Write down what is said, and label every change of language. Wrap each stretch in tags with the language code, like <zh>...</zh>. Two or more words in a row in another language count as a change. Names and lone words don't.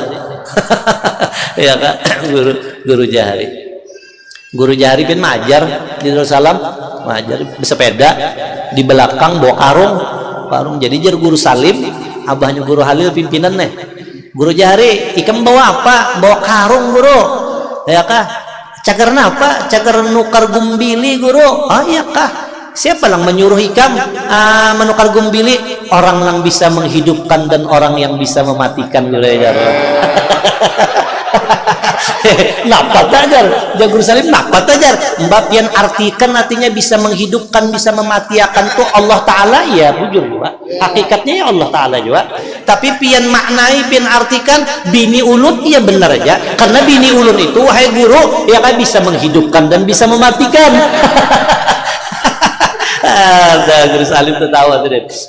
<bjn>Ya kah, guru jahari kan majar di Darussalam, majar bersepeda di belakang bawa karung. Jadi jar guru Salim, abahnya guru Halil pimpinan nih. Guru jahari, ikam bawa apa? Bawa karung guru. Ya kah? Cagar apa? Cagar nukar gumbili guru. Iya kah? Siapa yang menyuruh ikam menukar gumbili?</bjn> <id>Orang yang bisa menghidupkan dan orang yang bisa mematikan guru ya.</id> <bjn>Napat ajar Guru Salim, napat ajar Mbak pian artikan artinya bisa menghidupkan bisa mematikan tuh Allah Ta'ala ya bujur juga hakikatnya ya Allah Ta'ala juga, tapi pian maknai pian artikan bini ulun iya benar aja karena bini ulun itu wahai guru ya kan bisa menghidupkan dan bisa mematikan. Ada Guru Salim tertawa tuh deh.</bjn>